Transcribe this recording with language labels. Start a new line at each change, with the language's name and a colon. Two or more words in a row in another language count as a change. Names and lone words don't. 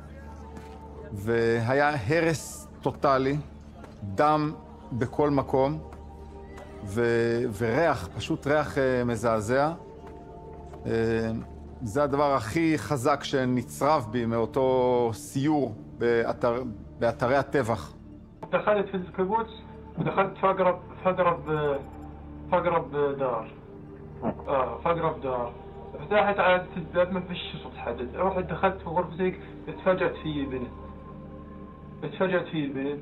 Hebrew: והיה הרס טוטלי, דם בכל מקום, וריח, פשוט ריח מזעזע. זה הדבר הכי חזק שנצרב בי מאותו סיור באתרי הטבח.
Arabic: دخلت في الكيبوتس ودخلت في أقرب دار. في أقرب دار. فتحت على الباب ما فيش صوت حد. رحت دخلت في غرفتي اتفاجأت في البنت.